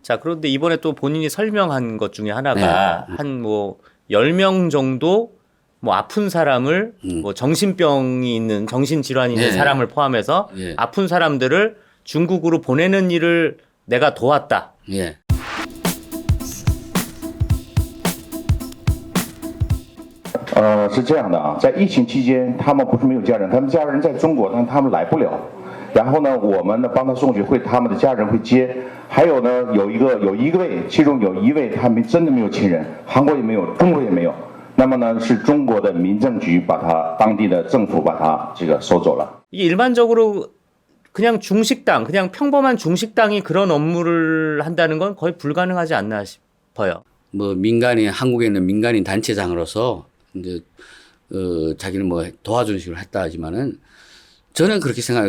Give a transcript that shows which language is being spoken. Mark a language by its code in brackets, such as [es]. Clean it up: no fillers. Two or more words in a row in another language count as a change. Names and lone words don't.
[ko] 자, 그런데 이번에 또 본인이 설명한 것 중에 하나가 네. 한 뭐 10명 정도 뭐 아픈 사람을 뭐 정신병이 있는 정신질환이 있는 네. 사람을 포함해서 예. 아픈 사람들을 중국으로 보내는 일을 내가 도왔다. 예. [zh] 是这样的啊，在疫情期间，他们不是没有家人，他们家人在中国，但他们来不了。然后呢，我们呢帮他送去，他们的家人会接。还有呢，有一位，其中有一位他们真的没有亲人，韩国也没有，中国也没有。那么呢，是中国的民政局把他当地的政府把他这个收走了。 [ko] 이게 일반적으로 그냥 중식당, 그냥 평범한 중식당이 그런 업무를 한다는 건 거의 불가능하지 않나 싶어요. 뭐 한국에 있는 민간인 단체장으로서 이제 자기는 뭐 도와주는 식으로 했다 하지만은 저는 그렇게 생각해요.